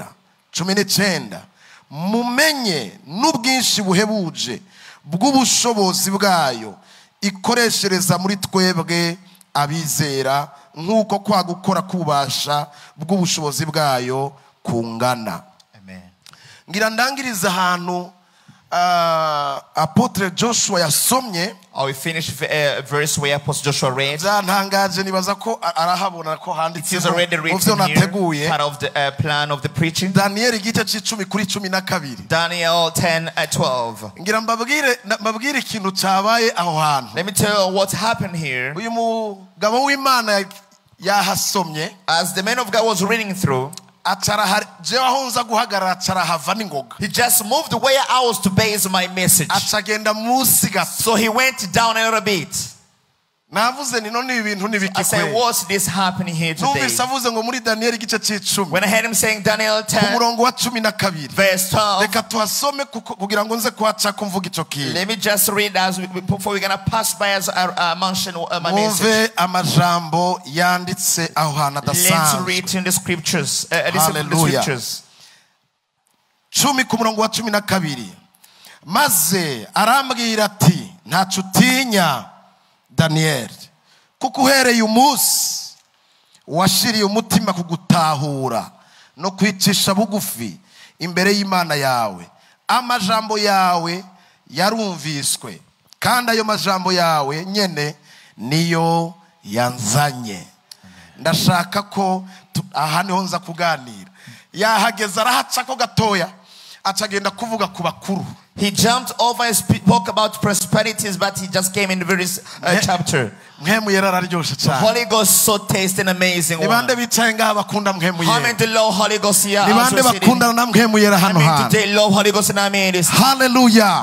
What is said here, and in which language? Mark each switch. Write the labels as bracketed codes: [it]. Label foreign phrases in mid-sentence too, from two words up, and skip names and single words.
[rn] 19 mumenye n'ubwinshi buhebuje bw'ubushobozi bwayo ikoreshereza muri twebwe abizera, nk'uko kwa gukora kubasha bw'ubushobozi bwayo kungana. Amen. Ngira ndangiriza ahantu Apotre Joshua yasomye. [en] We finish verse where Apostle Joshua read. [rn] Ntangaje nibaza ko arahabona ko handitse. [en] It is already written here, part of the plan of the preaching. [rn] Daniel igice c'10 kuri 12. [en] Daniel 10:12. [rn] Ngira mbabwire ikintu cyabaye aho hantu. [en] Let me tell you what happened here. [rn] Uyu mugabo w'Imana yahasomye. [en] As the man of God was reading through, he just moved where I was to base my message. So he went down a little bit. I said, what's this happening here today? When I heard him saying Daniel 10 verse 12, let me just read before we're going to pass by as I mention my message. Let's read in the scriptures. Hallelujah. [rn] 10 ku murongo wa 12 maze arambwira ati ntacu utinya Daniel, kuko uhereye umunsi washiriye umutima kugutahura no kwicisha bugufi imbere y'Imana yawe, amajambo yawe yarumviswe kandi ayo majambo yawe nyene niyo yanzanye. Ndashaka ko aha niho nza kuganira. Yahageza arahaca ko gatoya acagenda kuvuga ku bakuru. [en] He jumped over and spoke about prosperities, but he just came in the very chapter. The Holy Ghost so tasty and amazing. How many to love Holy Ghost here? How many today love Holy Ghost in our midst? Hallelujah.